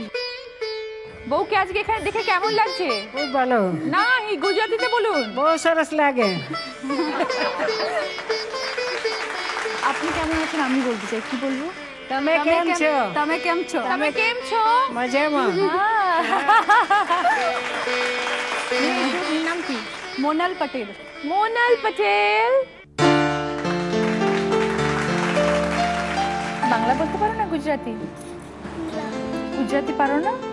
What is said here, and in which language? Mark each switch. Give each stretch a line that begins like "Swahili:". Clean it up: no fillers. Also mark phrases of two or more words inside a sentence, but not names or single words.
Bangla: বউকে আজকে এখানে দেখে কেমন লাগছে? খুব ভালো, না, এই গুজরাটিতে বলুন।
Gujarati: બહુ સરસ લાગે।
Bangla: আপনি কেমন আছেন আমি বলতে চাই, কি বলবো?
Gujarati: તમે કેમ છો? તમે કેમ છો? તમે કેમ છો? મજામાં?
Bangla: এর নাম কি? মোনাল পটেল। মোনাল পটেল। বাংলা বলতে পারো না? গুজরাটি? গুজরাটি পারো না?